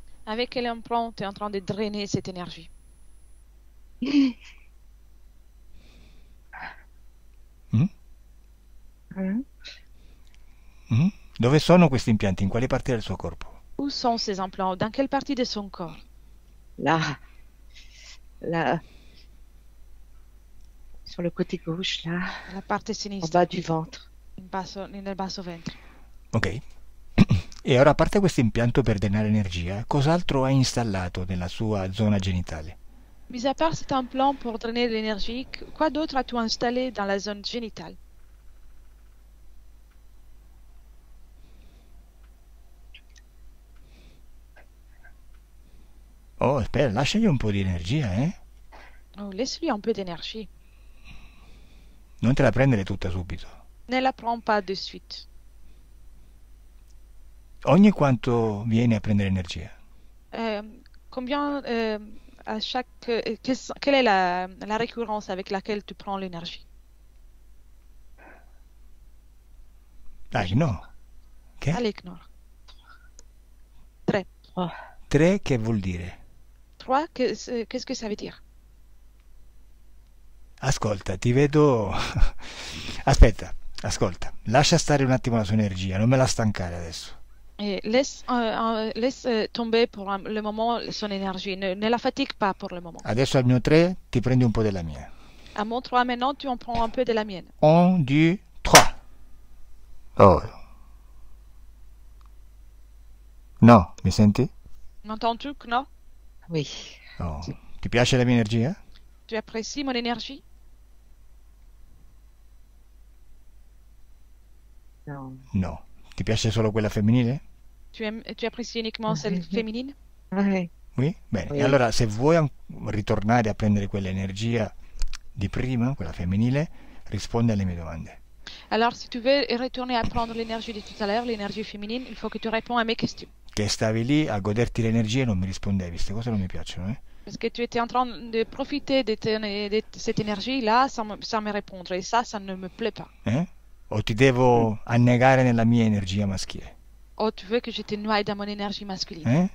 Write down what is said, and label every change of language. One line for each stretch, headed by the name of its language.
French: Avec quel implant tu es en train de drainer cette énergie? Mm? Hein? Mm?
Italian: Dove sono questi impianti? In quali parti del suo corpo?
French: Où sont ces implants? Dans quelle partie de son corps? Là, là, sur le côté gauche, là,
Italian: La parte
French: en
Italian: sinistra,
French: bas du ventre.
Italian: nel basso ventre. Ok. E ora, a parte questo impianto per drenare energia, cos'altro ha installato nella sua zona genitale?
French: Mis à part cet implant pour drainer l'énergie, quoi d'autre as-tu installé dans la zone génitale?
Italian: Oh, aspetta, lasciagli un po' di energia, eh?
French: Oh, laisse-lui un peu d'énergie.
Italian: Non te la prendere tutta subito.
French: Ne la prends pas de suite.
Italian: Ogni quanto vieni a prendere energia?
French: Combien à chaque quelle est la récurrence avec laquelle tu prends l'énergie?
Italian: Dai, no. Che?
French: Allez, Knorr. 3.
Italian: 3 che vuol dire?
French: 3, qu'est-ce que ça veut dire?
Italian: Ascolta, ti vedo... Aspetta, ascolta. Lascia stare un attimo la sua energia, non me la stancare adesso.
French: Et laisse tomber pour le moment son énergie. Ne la fatigue pas pour le moment.
Italian: Adesso al mio 3 ti prendi un po' della mia.
French: À mon 3 maintenant, tu en prends un peu de la mienne.
Italian: 1, 2, 3. Oh. No, mi senti?
French: M'entends-tu, Knorr? Oui.
Italian: Oh. Ti piace la mia energia?
French: Tu apprécies mon énergie? Non.
Italian: No. Ti piace solo quella femminile?
French: Tu apprécies uniquement celle féminine? Ouais.
Italian: Oui? Bene,
French: Oui.
Italian: e allora se vuoi ritornare a prendere quell'energia di prima, quella femminile, rispondi alle mie domande.
French: Alors, si tu veux retourner à prendre l'énergie de tout à l'heure, l'énergie féminine, il faut que tu réponds à mes questions.
Italian: Che stavi lì a goderti l'energia e non mi rispondevi, queste cose non mi piacciono, eh?
French: Parce que tu étais en train de profiter de cette énergie-là sans me répondre. Et ça ne me plaît pas.
Italian: O ti devo annegare nella mia energia maschile?
French: Oh, tu veux que je te noie dans mon énergie masculine?